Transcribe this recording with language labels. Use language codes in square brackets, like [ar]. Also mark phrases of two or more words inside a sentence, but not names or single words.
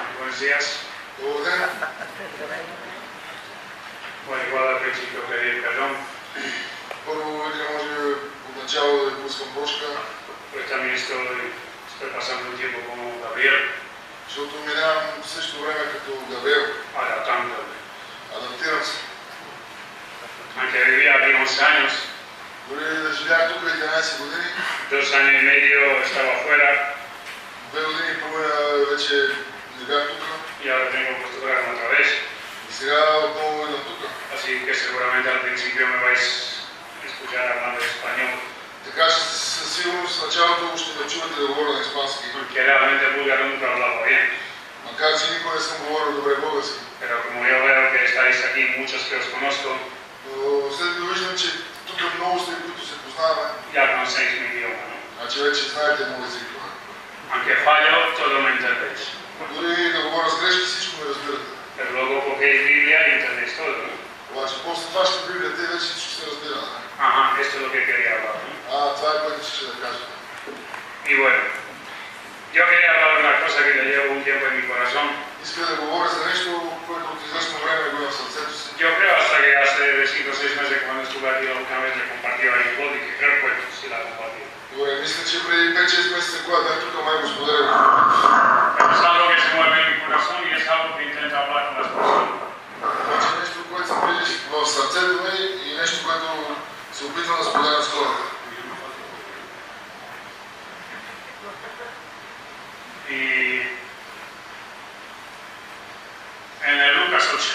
[es] Buenos días. Bueno, igual al principio pedir perdón. [bg] Първо, вика, може отначало да ви пускам прошка. [es] Pues también estoy pasando un tiempo como Gabriel. [bg] Защото минавам същото време като Габриел. [es] Adaptándome. [bg] Адаптирам се. [es] Aunque vivía aquí 11 años. [bg] Дори да живях тук 11 години. [es] 2 años y medio estaba fuera. [bg] 2 години и половина вече не бях тук. [es] Y ahora tengo que acostumbrarme otra vez. [bg] И сега отново идвам тук. [es] Así que seguramente al principio me vais a escuchar hablando español. [bg] Така че със сигурност в началото ще ме чувате да говоря на испански. [es] Porque realmente búlgaro nunca hablaba bien. [bg] Макар че никога не съм говорил добре български. [es] Pero como yo veo que estáis aquí, muchos que os conozco, [bg] Но след като виждам, че тук много сте, които се познаваме, [es] ya conocéis mi idioma, ¿no? [bg] значи вече знаете моят език. [es] Aunque fallo, todo me entendéis. [bg] Дори да говоря с грешки, всичко ме разбирате. [es] Pero luego cogéis Biblia y entendéis todo, ¿no? [bg] Обаче после това ще Библия, те вече всичко се разбира. [es] Ajá, esto es lo que quería hablar, ¿no? [bg] Това е което ще да кажа. [es] Y bueno, yo quería hablar de una cosa que ya llevo un tiempo en mi corazón. [bg] Иска да говоря за нещо, което от известно време го имам в сърцето си. [es] Yo creo hasta que hace 5 o 6 meses cuando estuve aquí la última vez le compartí a Aripod y que creo que sí la compartí. [bg] Добре, мисля, че преди 5-6 месеца, когато бях тук, май го споделям. [es] Es algo que se mueve en mi corazón y es algo que intento hablar con las personas. [bg] Обаче нещо, което се движи в сърцето ми и нещо, което се опитвам да споделям с хората. [es] Y en el Lucas 8.